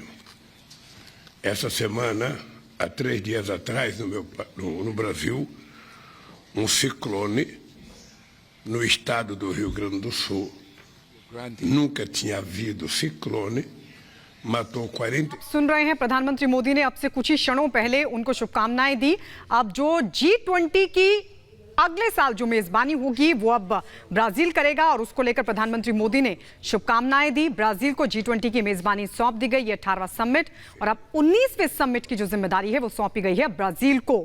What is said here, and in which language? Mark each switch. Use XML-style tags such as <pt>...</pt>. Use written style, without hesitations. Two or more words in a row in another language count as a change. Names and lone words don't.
<pt>Essa semana, há 3 dias atrás, no Brasil, um ciclone no estado do Rio Grande do Sul. Nunca tinha havido ciclone, matou 40।</pt> <hi>सुन रहे हैं प्रधानमंत्री मोदी ने अब से कुछ ही क्षणों पहले उनको शुभकामनाएं दी। अब जो G20 की अगले साल जो मेजबानी होगी वो अब ब्राजील करेगा और उसको लेकर प्रधानमंत्री मोदी ने शुभकामनाएं दी। ब्राजील को G20 की मेजबानी सौंप दी गई। ये 18वां समिट और अब 19वें समिट की जो जिम्मेदारी है वो सौंपी गई है ब्राजील को।</hi>